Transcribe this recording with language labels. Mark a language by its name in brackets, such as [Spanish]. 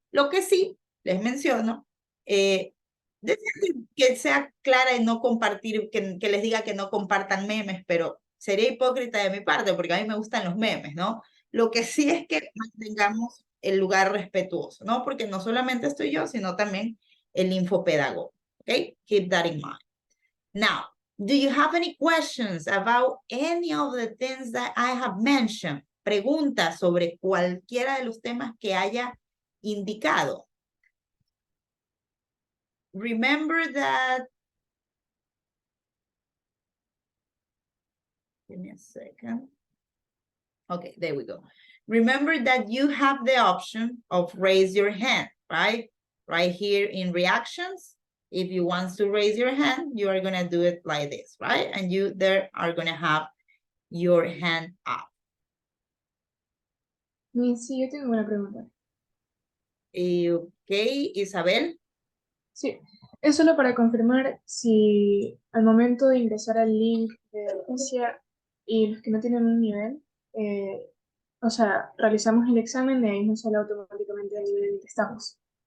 [Spanish] Lo que sí les menciono, que sea clara y no compartir, que les diga que no compartan memes, pero sería hipócrita de mi parte porque a mí me gustan los memes, ¿no? Lo que sí es que mantengamos el lugar respetuoso, ¿no? Porque no solamente estoy yo, sino también el infopedagogo, ¿ok? [English] Keep that in mind. Now, do you have any questions about any of the things that I have mentioned? Preguntas sobre cualquiera de los temas que haya indicado. Remember that, give me a second. Okay, there we go. Remember that you have the option of raise your hand, right? Right here in reactions. If you want to raise your hand, you are going to do it like this, right? And you there are going to have your hand up. [Spanish] Sí, yo tengo una pregunta. Ok, Isabel. Sí, es solo para confirmar si al momento de ingresar al link de Alicia y los que no tienen un nivel, o sea, realizamos el examen y ahí nos sale automáticamente el nivel en el que estamos.